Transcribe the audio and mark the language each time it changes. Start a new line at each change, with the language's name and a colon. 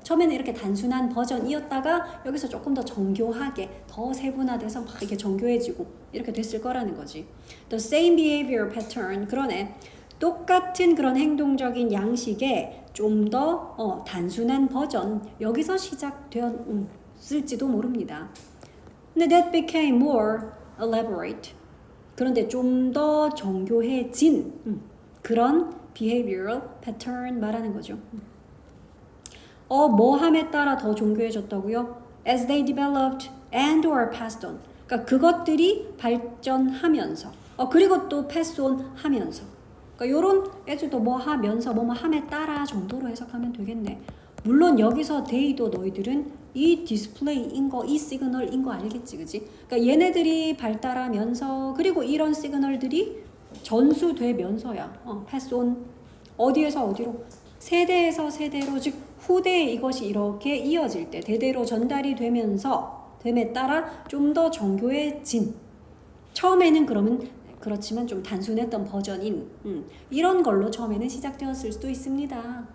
Korean: 처음에는 이렇게 단순한 버전이었다가 여기서 조금 더 정교하게 더 세분화돼서 막 이렇게 정교해지고 이렇게 됐을 거라는 거지.
English: The same behavior pattern.
Korean: 그러네. 똑같은 그런 행동적인 양식의 좀 더 단순한 버전 여기서 시작되었을지도 모릅니다.
English: 근데 that became more elaborate.
Korean: 그런데 좀 더 정교해진 그런
English: behavioral pattern
Korean: 말하는 거죠. 뭐함에 따라 더 정교해졌다고요?
English: As they developed and or passed on.
Korean: 그러니까 그것들이 발전하면서 그리고 또
English: pass on
Korean: 하면서 그러니까 요런 애들도 뭐 하면서 뭐 함에 따라 정도로 해석하면 되겠네. 물론 여기서 데이도 너희들은 이 디스플레이인 거, 이 시그널인 거 알겠지, 그지? 그러니까 얘네들이 발달하면서 그리고 이런 시그널들이 전수되면서야 패스온 어디에서 어디로 세대에서 세대로 즉 후대에 이것이 이렇게 이어질 때 대대로 전달이 되면서 됨에 따라 좀 더 정교해진 처음에는 그렇지만 좀 단순했던 버전인 이런 걸로 처음에는 시작되었을 수도 있습니다.